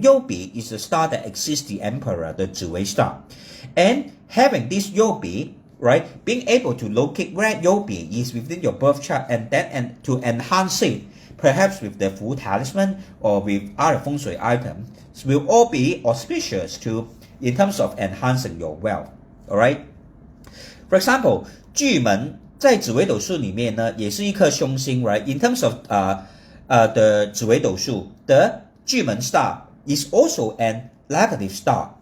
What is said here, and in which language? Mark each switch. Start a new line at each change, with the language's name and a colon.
English: 右比 is the star that assists the emperor, the 紫微 star, and having this 右比, right, being able to locate where 右比 is within your birth chart and to enhance it perhaps with the full talisman or with other feng shui items, will all be auspicious to in terms of enhancing your wealth. Alright? For example,
Chinese: 巨门在紫微斗数里面呢，也是一颗凶星 right?
English: In terms of the 紫微斗数, the 巨门 star is also an negative star.